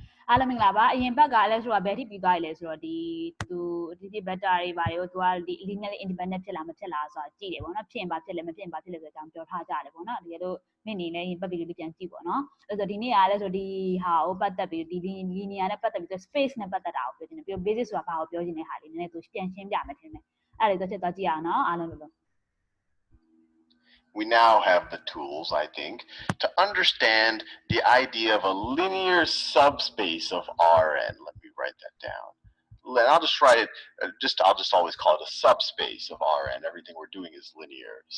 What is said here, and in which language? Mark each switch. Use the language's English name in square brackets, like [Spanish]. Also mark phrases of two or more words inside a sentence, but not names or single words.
[Burmese] အားလုံးမင်္ဂလာပါအရင်ဘက်ကလည်းဆိုတော့ဘယ်ထိပြီးသွားရလဲဆိုတော့ဒီဗက်တာတွေပါတယ်သူကဒီ [English] linearly independent [Burmese] ဖြစ်လားမဖြစ်လားဆိုတာကြည့်တယ်ပေါ့နော်ဖြစ်ရင်ဘာဖြစ်လဲမဖြစ်ရင်ဘာဖြစ်လဲဆိုတော့ပြောထားကြတယ်ပေါ့နော်တကယ်လို့မင်းနေလည်းရင်ပတ်ပြီးလေးပြန်ကြည့်ပေါ့နော်အဲ့ဆိုဒီနေ့ကလည်းဆိုဒီဟာကိုပတ်သက်ပြီးဒီ linear နဲ့ပတ်သက်ပြီး space နဲ့ပတ်သက်တာကိုပြောချင်တယ်ပြီးတော့ basis ဆိုတာဘာကိုပြောချင်တဲ့ဟာလေးနည်းနည်းသူပြန်ရှင်းပြမယ်ထင်တယ်အဲ့ဒါလေးတစ်ချက်တော့ကြည့်အောင်နော်အားလုံးလို့ [English] We now have the tools, I think, to understand the idea of a linear subspace of Rn. Let me write that down. I'll just write it, I'll just always call it a subspace of Rn. Everything we're doing is linear.